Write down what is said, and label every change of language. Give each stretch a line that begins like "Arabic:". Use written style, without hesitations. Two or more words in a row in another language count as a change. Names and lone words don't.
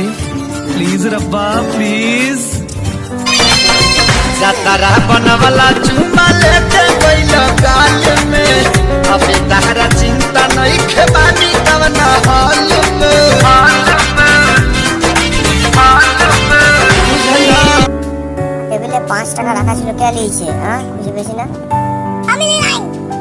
Bhojpuri: प्लीज रब्बा प्लीज। जतरा बनवला चुमा लेके गइलो गाल में, अबे तहरा चिंता नहीं खेबानी कवना हाल में।
Bangla: টেবিলে 5 টাকা রাখা ছিল, কে লিয়েছে? হ্যাঁ, খুঁজে পেয়েছি না। আমি নাই